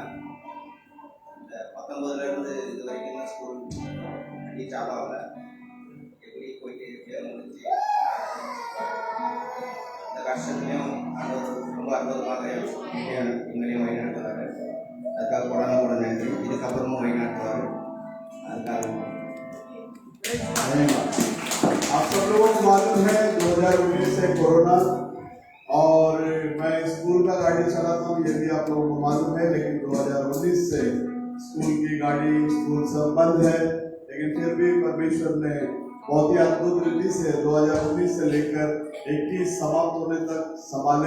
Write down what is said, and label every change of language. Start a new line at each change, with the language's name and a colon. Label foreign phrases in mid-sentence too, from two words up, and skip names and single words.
Tamil: இந்த 19 இருந்து இது வரைக்கும் தான் ஸ்கூல் வண்டி சாலு ஆகல. எப்படி போயிட்டு எப்படியோ முடிஞ்சு இந்த கஷ்டத்துலையும் ரொம்ப அற்புதமாக எங்களையும் வழி நடத்துவார். அதுக்காக உடனே நன்றி. இதுக்கப்புறமும் வழி நடத்துவார்.
Hindi: आप सब लोगों को मालूम है 2019 से कोरोना, और मैं स्कूल का गाड़ी चलाता हूँ, ये भी आप लोगों को मालूम है। लेकिन 2019 से स्कूल की गाड़ी, स्कूल सब बंद है, लेकिन फिर भी परमेश्वर ने बहुत ही अद्भुत रीति से 2019 से लेकर 21 समाप्त होने तक संभाले।